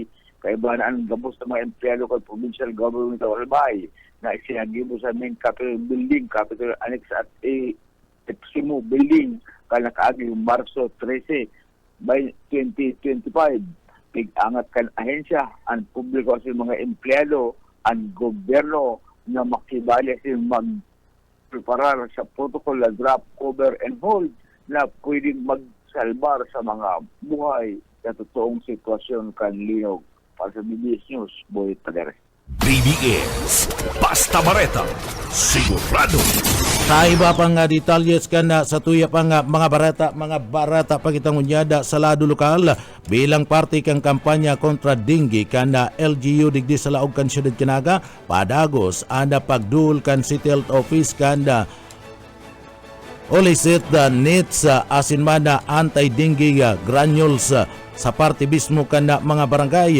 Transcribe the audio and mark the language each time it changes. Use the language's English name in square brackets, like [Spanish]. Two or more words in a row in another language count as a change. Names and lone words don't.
[Bikol] Kaibahan ang gabos ng mga empleyado kan Provincial Government of Albay na isinagibo sa main Capitol Building, Capitol Annex at Epsimo Building kan nakaaging Marso 13 by 2025. Pig-angat kan ahensya, ang publiko sa mga empleyado, ang gobyerno na makibali sa magpreparar sa protocol na [English] drop, cover, and hold [Bikol] na pwedeng magsalbar sa mga buhay sa totoong sitwasyon kan linog. Para sa BBS News, Boy Paderes. BBS Basta Bareta sigurado. Sa iba pang detalyes kana sa tuya pang mga barata pagitang unyada sa lado lokal bilang parte kang kampanya kontra dengue kana LGU digdi sa laog kan siyudad Canaga padagos anda pagdul kan City Health Office kana Olisit nits asin mana [English] anti-dengue granules [Bikol] sa parte mismo kan mga barangay.